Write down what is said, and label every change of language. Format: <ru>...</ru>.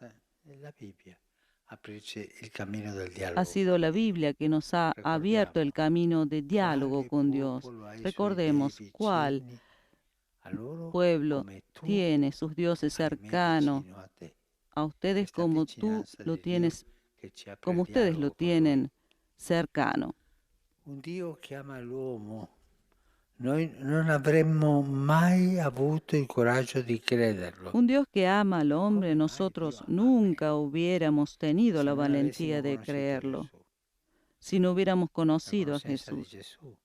<it>È la Bibbia aprirci il cammino del dialogo.</it> <es>Ha sido la Biblia que nos ha abierto el camino de diálogo con Dios. Recordemos cuál pueblo tiene sus dioses cercanos a ustedes como tú lo tienes, como ustedes lo tienen cercano.</es> <it>Un Dio che ama l'uomo. Noi non avremmo mai avuto il coraggio di crederlo.</it> <es>Un Dios que ama al hombre, nosotros nunca hubiéramos tenido la valentía de creerlo si no hubiéramos conocido a Jesús.</es>